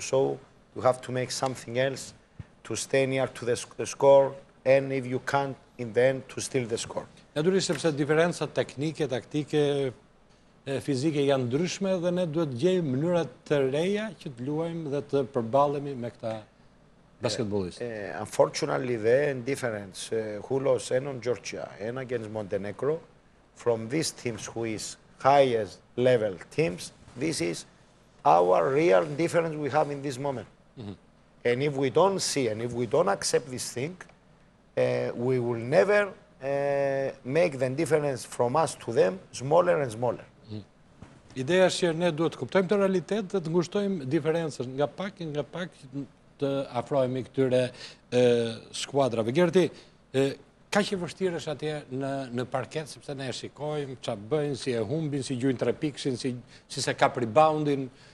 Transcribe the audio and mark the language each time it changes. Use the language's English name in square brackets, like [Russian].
[English] So you have to make something else to stay near to the score and if you can't, in the end, to steal the score. [Albanian] Natyrisht sepse diferencat teknike, taktike, fizike janë ndryshme dhe ne duhet gjejmë mënyra të reja që të luajmë dhe të përballemi me këta basketbollistë. [English] Unfortunately, the difference who lost and on Georgia and against Montenegro from these teams who is highest level teams, this is our real difference we have in this moment. And if we don't see and if we don't accept this thing, we will never make the difference from us to them smaller and smaller. [Albanian] Ideja është që ne duhet të kuptojmë të realitet dhe të ngushtojmë diferencën nga pak të afrohemi këtyre skuadrave. Gerti, kaq e vështirë është atje në parket, sepse ne e shikojmë çfarë bëjnë, si e humbin, si gjujnë 3 pikëshin, si se kap reboundin.